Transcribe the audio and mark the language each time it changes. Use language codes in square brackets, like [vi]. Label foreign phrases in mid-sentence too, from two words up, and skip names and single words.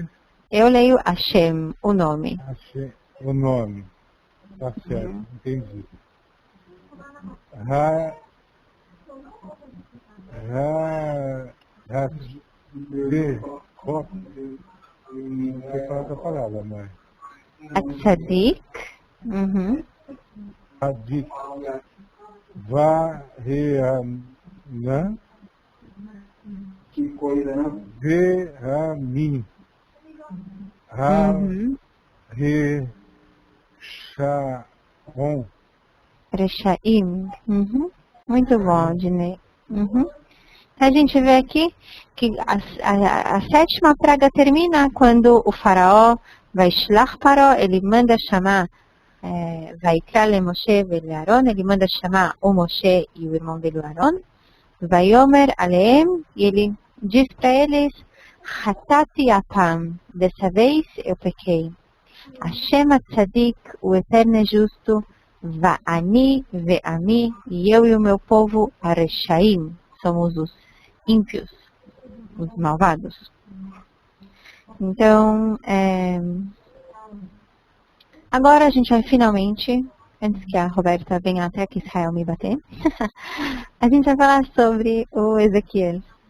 [pt] Eu leio Hashem, o nome. Achei o nome. Tá certo, entendi. Não sei falar essa palavra, mas. [he] Atzadik. Uhum. Hadik. Vareanã. [pt] Que coisa, né? [he] Verami. Uhum. Reshaon. Reshaim. Uhum. [pt] Muito bom, Aldinei. Uhum. A gente vê aqui que a sétima praga termina quando o faraó vai [he] שלח פרעה, [pt] ele manda chamar, vai le Moshe e Aaron, ele manda chamar o Moshe e o irmão dele, o Aaron, vai [he] אומר אליהם, [pt] e ele diz para eles: [he] חטאתי הפעם, [pt] dessa vez eu pequei. [he] השם צדיק, [pt] o Eterno é justo, [he] ואני ועמי, [pt] e eu e o meu povo, areshaim, somos os ímpios, os malvados. Então, agora a gente vai finalmente, antes que a Roberta venha até aqui Israel me bater, a gente vai falar sobre o Ezequiel.